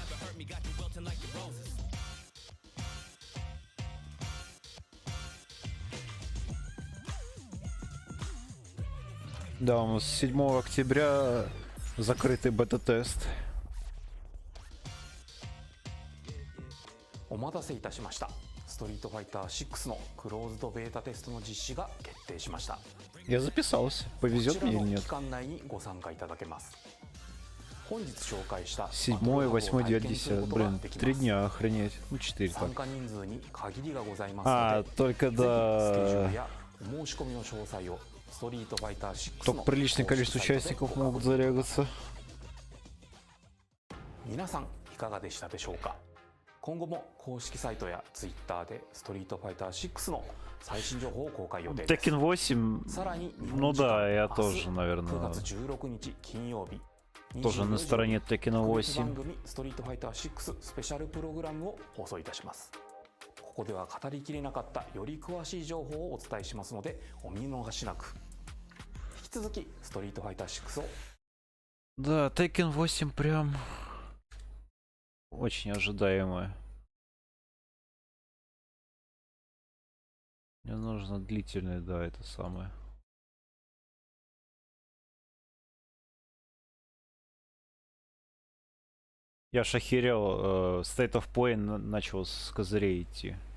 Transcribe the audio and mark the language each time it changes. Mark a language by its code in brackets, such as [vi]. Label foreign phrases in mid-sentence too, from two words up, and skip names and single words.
[ru] Да, у нас 7 октября закрытый бета-тест. [ja] お待たせいたしました。ストリートファイター6のクローズドベータテストの実施が決定しました。 [ru] Я записался. Повезет мне или нет? 7, 8, 9, 10. Блин, 3 дня, охренеть. Ну, 4 так. А, только до... Только приличное количество участников могут зарегаться. [ja] 皆さんいかがでしたでしょうか。今後も公式サイトや Twitter でストリートファイター6の最新情報を公開予定です。 [ru] Tekken 8, ну да, я тоже, наверное, [ja] 9 月16日金曜日 [ru] тоже на стороне Tekken 8. [ja] 番組ストリートファイター6スペシャルプログラムを放送いたします。ここでは語りきれなかったより詳しい情報をお伝えしますのでお見逃しなく。引き続きストリートファイター6を [ru] Да, Tekken 8 прям очень ожидаемое. Мне нужно длительное, да, это самое. Я ж охерел, State of Play начал с козырей идти.